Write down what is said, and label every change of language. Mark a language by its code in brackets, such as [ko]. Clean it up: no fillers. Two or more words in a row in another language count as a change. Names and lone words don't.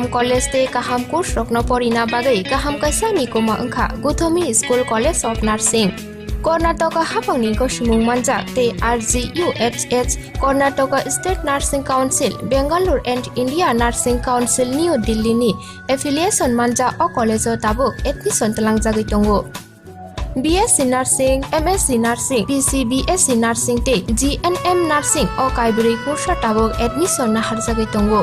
[trp] कलेज ते काहाम कोर्स रखनो परिना बागै काहाम काisa निकोमा अंखा गौतमी स्कुल कलेज अफ नार्सिं कर्नाटका हाफांनि गसिमुं मानजाक ते RGUHH कर्नाटका स्टेट नार्सिं काउन्सिल बेंगालुरु एन्ड इंडिया नार्सिं काउन्सिल निउ दिल्लीनि एफिलिएशन मानजा अ कलेजो ताबुक एडमिशन तलांजागै दंगो। BSc Nursing, MSc Nursing, PCBSc Nursing te GNM Nursing o kaibri kursa tabok admission na harjagai tongo.